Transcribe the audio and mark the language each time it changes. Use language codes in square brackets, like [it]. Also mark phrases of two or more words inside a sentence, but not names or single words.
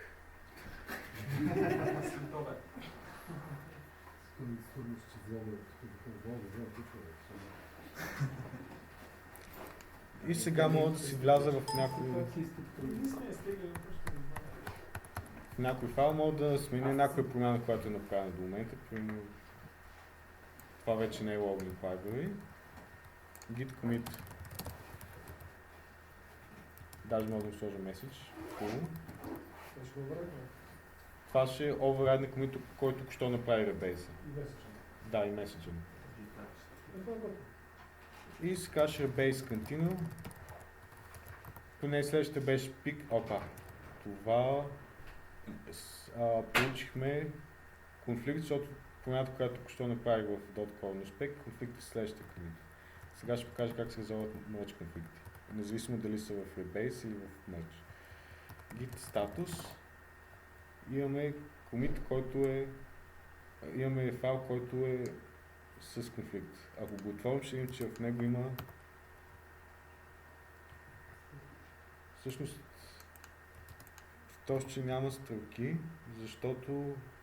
[bg] Скорно ще вземе тук да знам, И сега мога да си вляза в някой файл, мога да сменя някоя промяна, която е направена до момента. Примерно, това вече не е [en] login library. Git commit. [bg] Даже мога да му сложа message. Cool. Това ще е override на commit, който току-що направи Rebase. Да, и message. И сега ще [en] Rebase continue. [bg] Поне следващите беше пик. Опа. Това получихме конфликт, защото промяната, която току-що направих в .cornerspec, конфликт е следващия commit. Сега ще покажа как се резолват merge конфликти. Независимо дали са в Rebase или в merge. [en] Git status. [bg] Имаме commit, който е... Имаме файл, който е с конфликт. Ако го отворим, ще видим, че в него има... Всъщност, в този, че няма стрелки, защото...